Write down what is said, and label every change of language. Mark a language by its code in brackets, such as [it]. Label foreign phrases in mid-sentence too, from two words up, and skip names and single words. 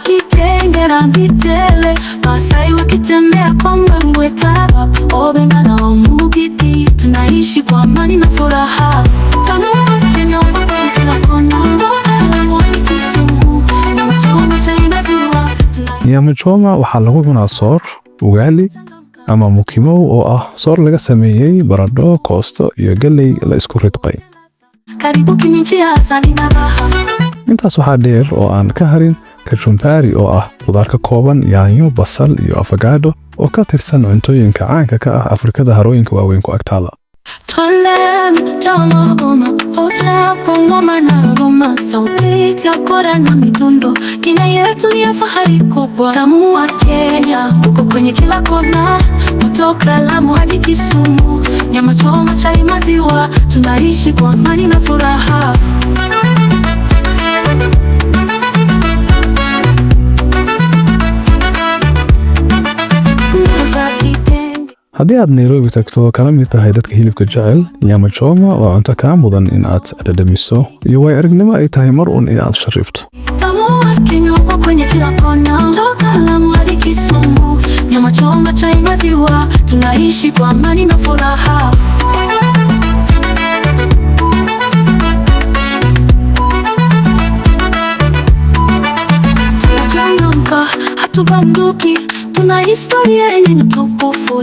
[sw] Kitenge rangi tele, Masai wakitembea kwa mbwembwe taraba, Obenga na Omokiti, tunaishi kwa amani na furaha. Kenya kila kona, Kisumu, nyama choma chai maziwa. Nyama choma [so] waxaa lagu cunaa soor, ugali ama mukimo oo ah soor laga sameeyay baradho, koosto iyo galley la isku ridqay. [sw] Karibu Kenya asali na raha. [so] Intaas waxaa dheer oo aan ka harin kachumbari oo ah khudaar ka kooban yaanyo, basal iyo avocado oo ka tirsan cuntooyinka caanka ka ah Afrikada harooyinka waaweyn ku agtaada. [sw] Sauti ya kora na midundo, Kenya yetu ya fahari kubwa. Tamu wa Kenya uko kwenye kila kona, kutoka Lamu hadi Kisumu, nyama choma chai maziwa, tunaishi kwa amani na furaha. [so] Haddii aad Nairobi tagto kana mid tahay dadka hilibka jecel, [sw] nyama choma [so] waa cunto kaa mudan in aad dhadhamiso iyo way aragnimo ay tahay mar uun in aad sharifto. [sw] Kwenye kila kona, kutoka Lamu hadi Kisumu, nyama choma chai maziwa, tunaishi kwa amani na furaha. Tunachangamka, hatubanduki, tuna historia yenye utukufu.